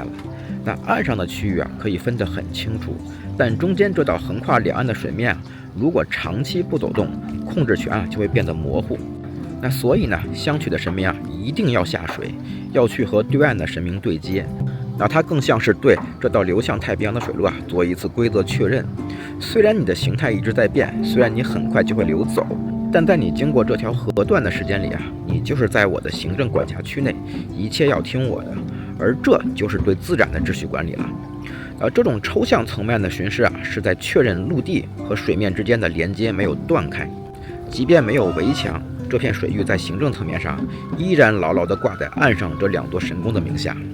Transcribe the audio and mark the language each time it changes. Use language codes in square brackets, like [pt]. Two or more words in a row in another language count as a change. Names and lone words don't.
[zh] 那岸上的区域可以分得很清楚，但中間這道橫跨兩岸的水面如果長期不走動，控制權就會變得模糊。那所以呢，香取的神明一定要下水，要去和對岸的神明对接。那它更像是对這道流向太平洋的水路做一次規則確認。雖然你的形態一直在變，雖然你很快就會流走，但在你經過這條河段的時間裡你就是在我的行政管轄區內，一切要聽我的，而這就是對自然的秩序管理了。這種抽象層面的巡視是在確認陸地和水面之間的連接沒有斷開，即便沒有圍牆，這片水域在行政層面上依然牢牢地掛在岸上這兩座神宮的名下。